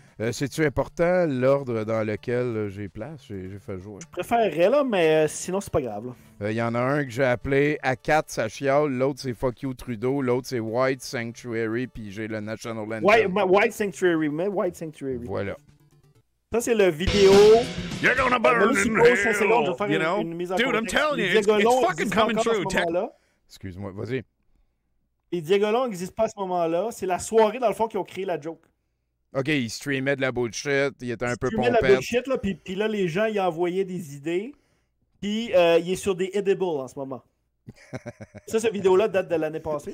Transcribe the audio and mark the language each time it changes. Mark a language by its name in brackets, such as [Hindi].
[French] C'est-tu important l'ordre dans lequel j'ai place? J'ai fait jouer. Je préférerais, là, mais sinon, c'est pas grave. Il y en a un que j'ai appelé A4, ça chiale. L'autre, c'est Fuck You Trudeau. L'autre, c'est White Sanctuary. Puis j'ai le National Anthem. White Sanctuary. Mais White Sanctuary. Voilà. Ça, c'est le vidéo. [English] You're gonna burn in hell, you know? Dude, I'm telling you, it's fucking coming true. [French] Excuse-moi, vas-y. Les diagolons n'existent pas à ce moment-là. C'est la soirée, dans le fond, qui ont créé la joke. OK, il streamait de la bullshit, il était un peu pompette. Il streamait de la bullshit, là, puis là, les gens, ils envoyaient des idées. Puis, il est sur des edibles en ce moment. Ça, cette vidéo-là date de l'année passée.